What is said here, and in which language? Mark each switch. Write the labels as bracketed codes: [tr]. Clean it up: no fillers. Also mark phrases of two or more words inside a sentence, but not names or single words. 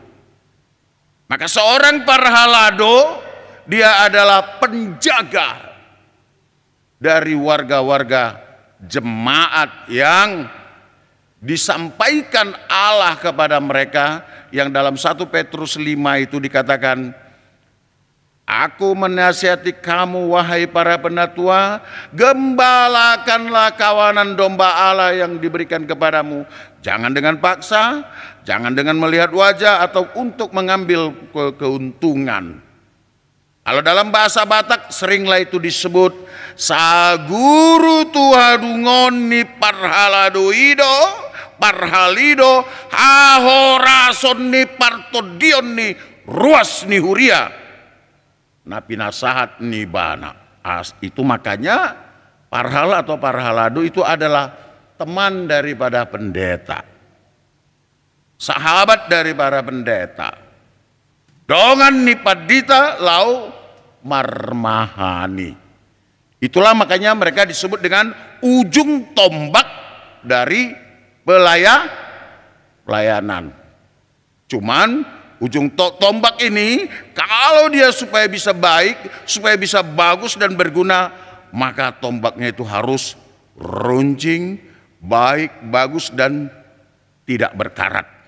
[id] Maka seorang parhalado, dia adalah penjaga dari warga-warga jemaat yang disampaikan Allah kepada mereka, yang dalam 1 Petrus 5 itu dikatakan, aku menasihati kamu wahai para penatua, gembalakanlah kawanan domba Allah yang diberikan kepadamu. Jangan dengan paksa, jangan dengan melihat wajah atau untuk mengambil keuntungan. Kalau dalam bahasa Batak seringlah itu disebut [bbc] saguru tuhadungoni parhaladoido, parhalido, hahorason ni partodion ni ruas ni huria, napi nasahat ni bana. [id] Itu makanya parhala atau parhalado itu adalah teman daripada pendeta, sahabat dari para pendeta. [bbc] Dongan ni padita lau marmahani. [id] Itulah makanya mereka disebut dengan ujung tombak dari pelayanan. Cuman ujung tombak ini kalau dia supaya bisa baik, supaya bisa bagus dan berguna, maka tombaknya itu harus runcing, baik, bagus dan tidak berkarat.